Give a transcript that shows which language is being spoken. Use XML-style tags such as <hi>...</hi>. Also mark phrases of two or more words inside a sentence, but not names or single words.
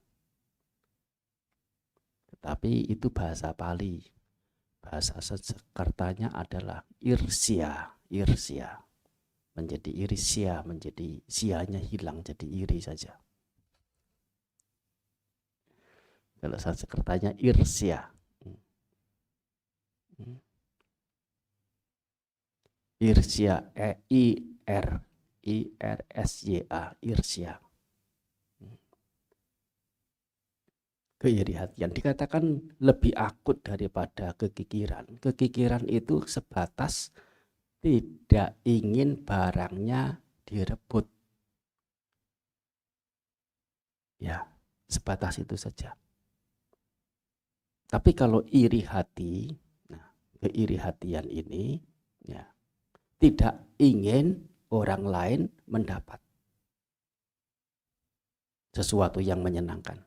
<id>Tetapi itu bahasa Pali. Bahasa Sanskertanya adalah irsya. Irsya. Menjadi irisya, menjadi sianya hilang, jadi iri saja. Kalau Sanskertanya irsya. Irsya, IRSYA, irsya. Keiri hatian dikatakan lebih akut daripada kekikiran. Kekikiran itu sebatas tidak ingin barangnya direbut. Ya, sebatas itu saja. Tapi kalau iri hati, nah, keiri hatian ini ya, tidak ingin orang lain mendapat sesuatu yang menyenangkan.</id>